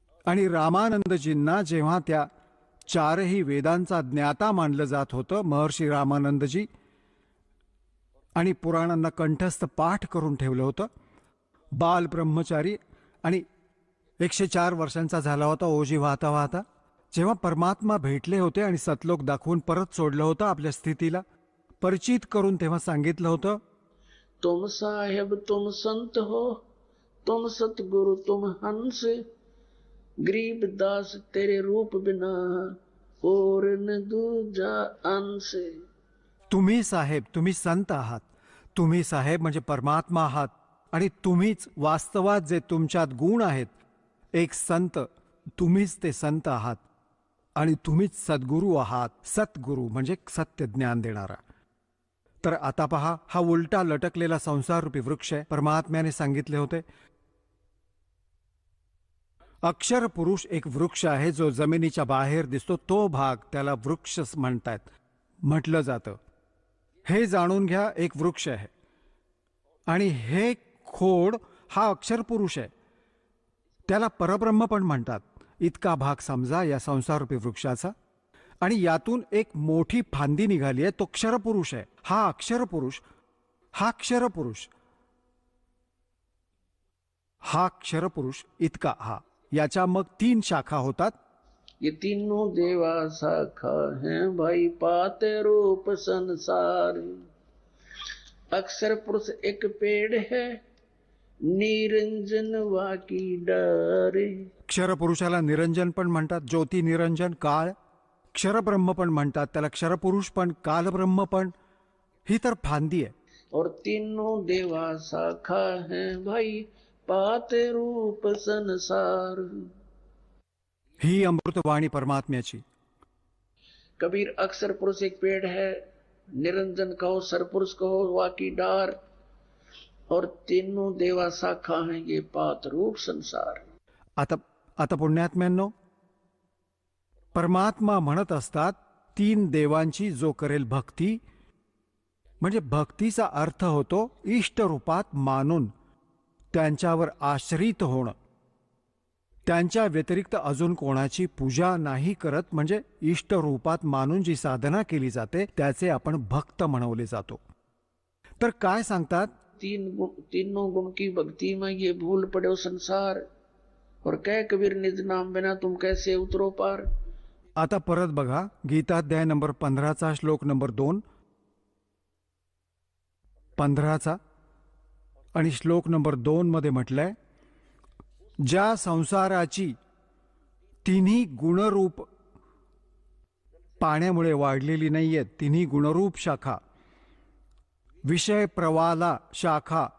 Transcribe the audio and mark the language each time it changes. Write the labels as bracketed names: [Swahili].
[Marathi] आणि रामानंदजींना जेव्हा त्या 4ही वेदांचा ज्ञाता मानलं जात होतं, महर्षी रामानंदजी, आणि पुराणांना कंठस्थ पाठ करून ठेवलं होतं. बाल ब्रह्मचारी आणि 104 वर्षांचा झाला होता ओझी वाहता वाहता. जेव्हा परमात्मा भेटले होते आणि सतलोक दाखवून परत सोडलं होतं आपल्या स्थितीला, परिचित करून तेव्हा सांगितलं होतं, [Hindi] तुम साहेब तुम संत हो, तुम सतगुरु तुम हंस, गरीब दास तेरे रूप बिना और न दूजा अंश. [Marathi] तुम्ही साहेब, तुम्ही संत आहात. तुम्ही साहेब म्हणजे परमात्मा आहात. आणि तुम्हीच वास्तवात जे तुमच्यात गुण आहेत, एक संत, तुम्हीच ते संत आहात. आणि तुम्हीच सद्गुरू आहात. सतगुरू म्हणजे सत्य ज्ञान देणारा. तर आता पहा, हा उलटा लटकलेला संसाररूपी वृक्ष आहे. परमात्म्याने सांगितले होते, अक्षर पुरुष एक वृक्ष आहे जो जमिनीच्या बाहेर दिसतो. तो भाग त्याला वृक्ष म्हणतात, म्हटलं जातं. हे जाणून घ्या, एक वृक्ष आहे. आणि हे खोड हा अक्षर पुरुष आहे. त्याला परब्रह्म पण म्हणतात. इतका भाग समजा या संसाररूपी वृक्षाचा. आणि यातून एक मोठी फांदी निघाली आहे, तो क्षरपुरुष आहे. हा अक्षरपुरुष, हा क्षरपुरुष, हा क्षरपुरुष इतका हा. याच्या मग 3 शाखा होतात. [Hindi] ये तीनों देवा शाखा हैं भाई, पाते रूप संसार. अक्षर पुरुष एक पेड़ है, निरंजन वाकी डारे. [Marathi] क्षरपुरुषाला निरंजन पण म्हणतात, ज्योती निरंजन काळ. क्षरब्रह्म पण म्हणतात त्याला, क्षरपुरुष पण, कालब्रह्म पण. ही तर फांदी आहे. [Hindi] और तीनों देवा शाखा हैं भाई, पाते रूप संसार. [Marathi] ही अमृतवाणी परमात्म्याची. [Hindi] कबीर अक्षर पुरुष एक पेड़ है, निरंजन कहो, सरपुरुष कहो, वाकी डार. और तीनों देवा शाखा हैं, ये पात रूप संसार. [Marathi] आता पुण्यात्म्यांनो, परमात्मा म्हणत असतात 3 देवांची जो करेल भक्ती, म्हणजे भक्तीचा अर्थ होतो इष्ट रूपात मानून त्यांच्यावर आश्रित होणं. त्यांच्या व्यतिरिक्त अजून कोणाची पूजा नाही करत, म्हणजे इष्ट रूपात मानून जी साधना केली जाते त्याचे आपण भक्त म्हणवले जातो. तर काय सांगतात? [Hindi] तीनों गुण की भक्ति में ये भूल पड़ो संसार, और कह कबीर निज नाम बिना तुम कैसे उतरो पार. [Marathi] आता परत बघा, गीताध्याय नंबर 15चा श्लोक नंबर 2, 15चा आणि श्लोक नंबर 2 मध्ये म्हटलंय, ज्या संसाराची 3ही गुणरूप पाण्यामुळे वाढलेली नाहीयेत, 3ही गुणरूप शाखा, विषय प्रवाला शाखा.